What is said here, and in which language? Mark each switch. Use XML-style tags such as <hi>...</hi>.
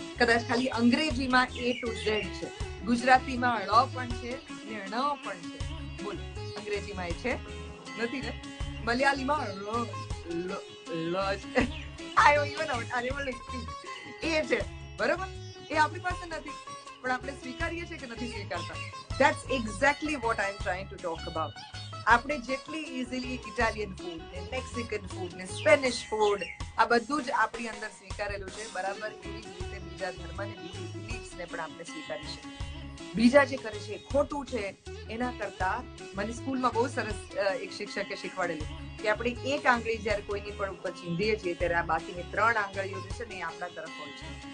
<gu>કદાચ ખાલી અંગ્રેજીમાં A to Z છે, ગુજરાતીમાં ળ પણ છે ને ણ પણ છે. બોલો, અંગ્રેજીમાં એ છે નથી ને? મલયાલીમાં લ છે. આયો ઇવન આઉટ આને બોલે એ છે, બરોબર? એ આપણી પાસે નથી, પણ આપણે સ્વીકારીએ છીએ કે નથી સ્વીકારતા.</gu> <en>That's exactly what I'm trying to talk about.</en> <gu>આપણે જેટલી ઇઝીલી ઇટાલિયન ફૂડ ને, મેક્સિકન ફૂડ ને, સ્પેનિશ ફૂડ, આ બધું જ આપણી અંદર સ્વીકારેલું છે, બરાબર એવી જ રીતે બીજા ધર્મ ને બીજી બિલીફ્સ ને પણ આપણે સ્વીકારી શકીએ. બીજા જે કરે છે એ ખોટું છે એના કરતા મને સ્કૂલમાં બહુ સરસ એક શિક્ષકે શીખવાડેલું કે આપણે એક આંગળી જ્યારે કોઈની પણ ઉપર ચીંધીએ છીએ ત્યારે આ બાકીની 3 આંગળીઓ જે છે ને એ આપણા તરફ હોય છે.</gu>